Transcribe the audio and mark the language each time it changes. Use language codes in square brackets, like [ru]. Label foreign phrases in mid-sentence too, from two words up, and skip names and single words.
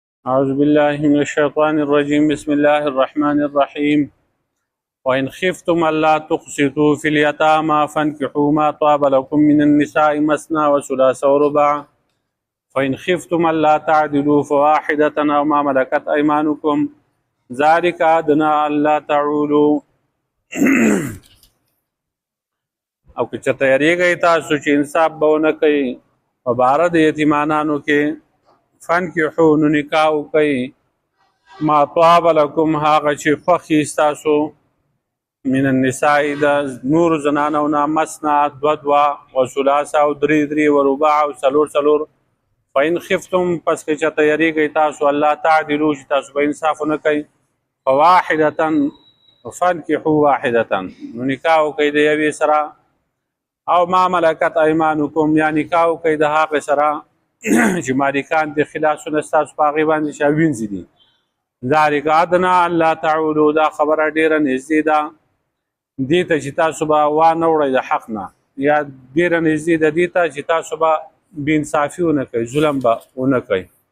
[ar] أعوذ بالله من الشيطان الرجيم بسم الله الرحمن الرحيم وإن خفتم ألا تقسطوا في اليتامى فانكحوا ما طاب لكم من النساء مثنى وثلاث ورباع فإن خفتم ألا تعدلوا فواحدة أو ما ملكت أيمانكم ذلك أدنى ألا تعولوا [ps] او که چرته یریږئ تاسو چې انصاف به ونه کوئ په باره د یتیمانانو کې فانکحو نو نکاح وکئ [ar] ما طاب لکم [ps] هغه چې خوښ یې ستاسو [ar] من النساء [ps] د نورو زنانو نه مثنی دوه دوه وثلاثه او درې درې ورباع او څلور څلور [ar] فإن خفتم [ps] پس که چرته یریږئ تاسو [ar] الله تعدلو [ps] چې تاسو به انصاف ونه کوئ [ar] فواحدة فانکحو واحدة [ps] نو نکاح وکئ د یوې سره او [ar] ما ملکت ایمانکم [ps] یا نکاح وکئ د هغې سره چې مالکان د خلاصونه ستاسو په هغې باندې چې وینځي دي [ar] ذلک ادنی الا تعولو [ps] دا خبره ډېره نږدې ده دې ته چې تاسو به وانه وړئ د حق نه یا ډېره نږدې ده دې ته چې تاسو به بېانصافي ونه کوئ ظلم به ونه کوئ